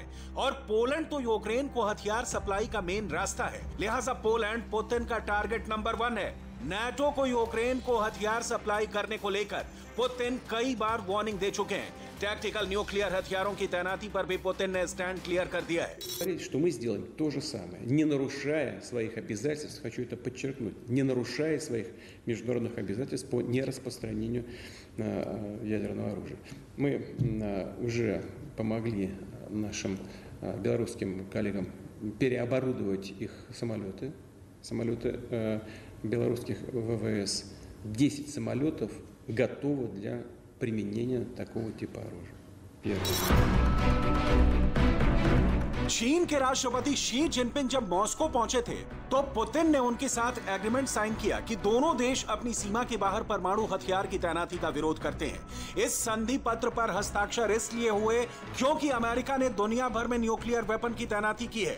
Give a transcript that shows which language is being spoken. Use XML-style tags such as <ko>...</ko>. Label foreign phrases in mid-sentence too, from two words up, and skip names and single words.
<hi>और पोलैंड तो यूक्रेन को हथियार सप्लाई का मेन रास्ता है, लिहाजा पोलैंड पुतिन का</hi> <en>target number</en> <hi>1 है। नाटो को यूक्रेन को हथियार सप्लाई करने को लेकर पुतिन कई बार वार्निंग दे चुके हैं।</hi> <en>tactical nuclear</en> <hi>हथियारों की तैनाती पर भी पुतिन ने</hi> <en>stand clear</en> <hi>कर दिया है।</hi> <ru>Что мы сделаем то же самое, не нарушая своих обязательств, хочу это подчеркнуть, не нарушая своих международных обязательств по нераспространению ядерного оружия. Мы уже помогли нашим белорусским коллегам переоборудовать их самолеты белорусских ВВС. 10 самолетов готовы для применения такого типа оружия. Первое.</ru> <hi>चीन के राष्ट्रपति शी जिनपिंग जब मॉस्को पहुंचे थे तो पुतिन ने उनके साथ</hi> <en>agreement sign</en> <hi>किया कि दोनों देश अपनी सीमा के बाहर परमाणु हथियार की तैनाती का विरोध करते हैं। इस संधि पत्र पर हस्ताक्षर इसलिए हुए क्योंकि अमेरिका ने दुनिया भर में</hi> <en>nuclear weapon</en> <hi>की तैनाती की है।</hi>